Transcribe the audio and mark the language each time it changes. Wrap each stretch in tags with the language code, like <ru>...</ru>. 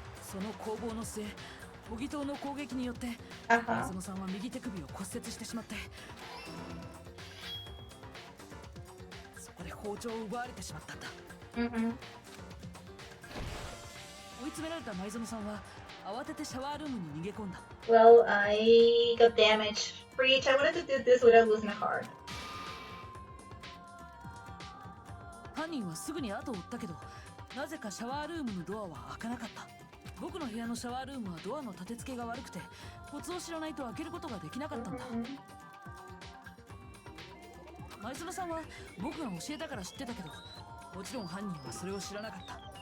<ja>その攻防の末、模擬刀の攻撃によって前園さんは右手首を骨折してしまって、そこで包丁を奪われてしまったんだ。追い詰められた前園さんは慌ててシャワールームに逃げ込んだ。</ja> <en>Well, I got damaged. For each, I wanted to do this without losing a heart.</en> <ja>犯人はすぐに後を追ったけど、なぜかシャワールームのドアは開かなかった。僕の部屋のシャワールームはドアの立て付けが悪くて、コツを知らないと開けることができなかったんだ。前園さんは僕が教えたから知ってたけど、もちろん犯人はそれを知らなかった。</ja>